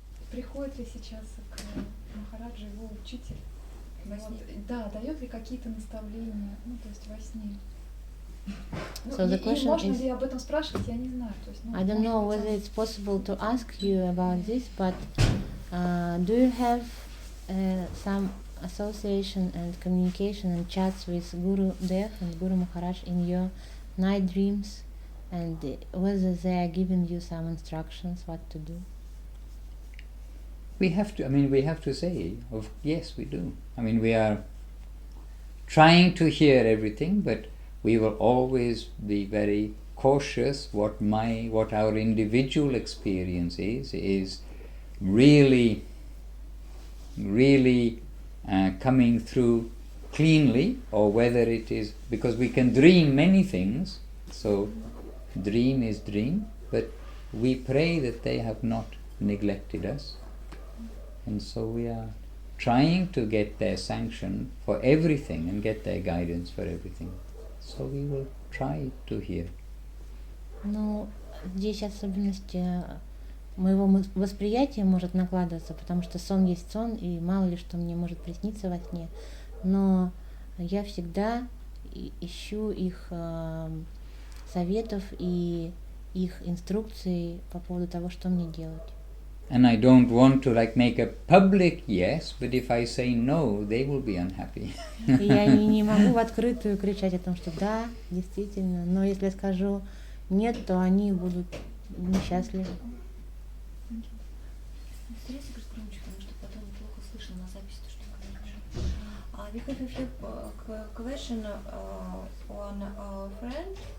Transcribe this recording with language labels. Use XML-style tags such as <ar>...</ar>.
<ru>приходит ли сейчас к Махараджу его учитель? Во сне? Да, дает ли какие-то наставления, ну, то есть во сне?</ru> <en>So the question</en> <ru>можно</ru> <en>is,</en> <ru>ли об этом спрашивать, я не знаю. То есть,</ru> <en>I don't know whether it's possible to ask you about this, but do you have some association and communication and chats with Guru Dev and Guru Maharaj in your night dreams, and whether they are giving you some instructions what to do? We have to say, yes, we do. I mean, we are trying to hear everything, but we will always be very cautious what our individual experience is really coming through cleanly, or whether it is, because we can dream many things, so dream is dream, but we pray that they have not neglected us, and so we are trying to get their sanction for everything and get their guidance for everything. So we will try to hear.</en> <ru>Ну, здесь особенность моего восприятия может накладываться, потому что сон есть сон, и мало ли что мне может присниться во сне. Но я всегда ищу их советов и их инструкций по поводу того, что мне делать.</ru> <en>And I don't want to make a public yes, but if I say no, they will be unhappy.</en> <ru>Я не могу в открытую кричать о том, что да, действительно, но если я скажу нет, то они будут несчастливы. Старайся говорить громче, потому что потом плохо слышно на записи то, что говоришь.</ru> <en>We have a few question on our friend.</en>